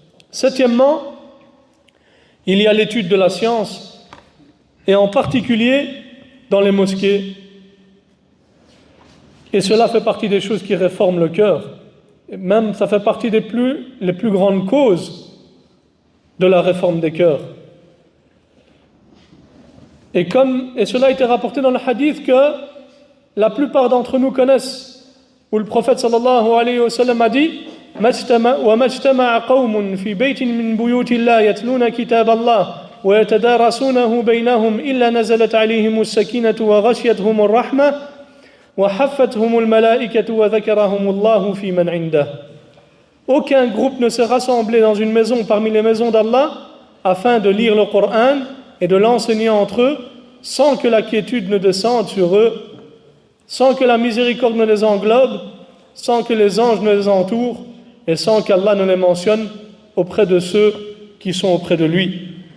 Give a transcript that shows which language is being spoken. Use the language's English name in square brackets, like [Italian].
[French] Septièmement, il y a l'étude de la science, et en particulier dans les mosquées. Et cela fait partie des choses qui réforment le cœur. Et même, ça fait partie les plus grandes causes de la réforme des cœurs. Et cela a été rapporté dans le hadith que la plupart d'entre nous connaissent, où le prophète sallallahu alayhi wa sallam a dit [Arabic] وَمَا اجْتَمَعَ قَوْمٌ فِي بَيْتٍ مِّن بُيُوتِ اللَّهِ يَتْلُونَ كِتَابَ اللَّهِ وَيَتَدَارَسُونَهُ بَيْنَهُمْ إِلَّا نَزَلَتْ عَلَيْهِمُ السَّكِينَةُ وَغَشِيَتْهُمُ الرَّحْمَةُ وَحَفَّتْهُمُ الْمَلَائِكَةُ وَذَكَرَهُمُ اللَّهُ فِي مَنْ عِندَهُ. [French] Aucun groupe ne s'est rassemblé dans une maison parmi les maisons d'Allah afin de lire le Coran et de l'enseigner entre eux sans que la quiétude ne descende sur eux, sans que la miséricorde ne les englobe, sans que les anges ne les entourent et sans qu'Allah ne les mentionne auprès de ceux qui sont auprès de lui.